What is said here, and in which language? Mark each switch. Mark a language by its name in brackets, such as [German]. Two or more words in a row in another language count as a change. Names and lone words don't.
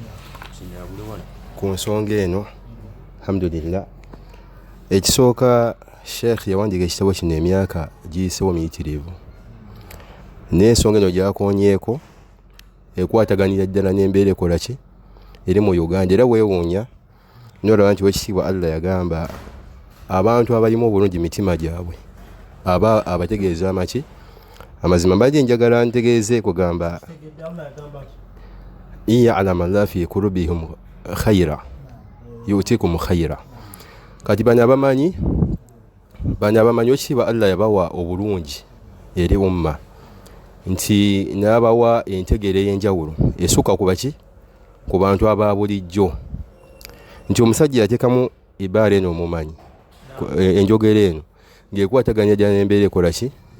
[Ganda] ku nsonga eno alhamdulillah ekisooka Sheikh yawandiika ekitabo kino emyaka giyisewo miyitirivu n'ensonga eno gyakonyeeko ekwataganira ddala n'embeera ekola ki eri mu Uganda era weewuunya n'olaba nti wekitiibwa Allah yagamba abantu abalimu obulungi mitima gyabwe aba abategeeza amaki amazima mbadde njagala ntegeeze kugamba [Arabic] يعلم الله في قلوبهم خيرا يؤتكم خيرا [Ganda] kati bano abamanyi ekitiibwa Allah yabawa obulungi eri umma nti n'abawa entegeera ey'enjawulo esukka ku baki ku bantu aba bulijjo nti omusajja yateekamu ibbaala eno omumanyi enjogera eno ng'ekwataganya ddala n'embeera ekola ki